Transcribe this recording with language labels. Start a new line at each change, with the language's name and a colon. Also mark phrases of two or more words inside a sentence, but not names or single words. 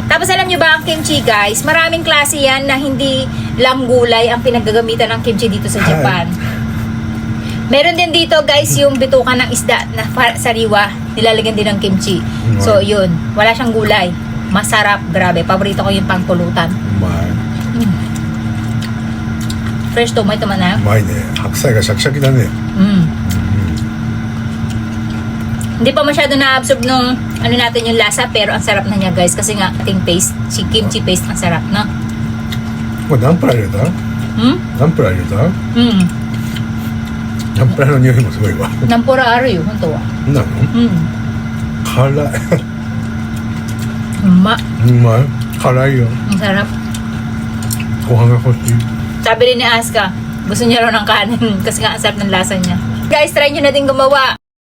Filipino: Tapos alam nyo ba ang kimchi guys, maraming klase yan na hindi lang gulay ang pinaggagamitan ng kimchi dito sa Japan. Meron din dito guys yung bituka ng isda na sariwa, nilalagyan din ng kimchi. So yun, wala siyang gulay. Masarap, grabe. Paborito ko yung pangpulutan.
English: Fresh tomato
Filipino: man na.
Japanese: うまいね。白菜がシャキシャキだね。
Filipino: Hindi pa masyado na-absorb nung natin yung lasa, pero ang sarap na niya guys kasi nga ating paste, si kimchi paste ang sarap, no?
Japanese: これナンプラー入れた？ナンプラー入れた？ナンプラーの匂いもすごいわ。 Nampura aro yun, hunto wa. なの？辛い。 Ma, うまい。辛いよ。
Filipino: ang sarap.
Japanese: ご飯が欲しい。
Filipino: Sabi rin ni Aska, gusto niya raw ng kanin kasi nga ang sarap ng lasa niya. Guys, try nyo na din gumawa.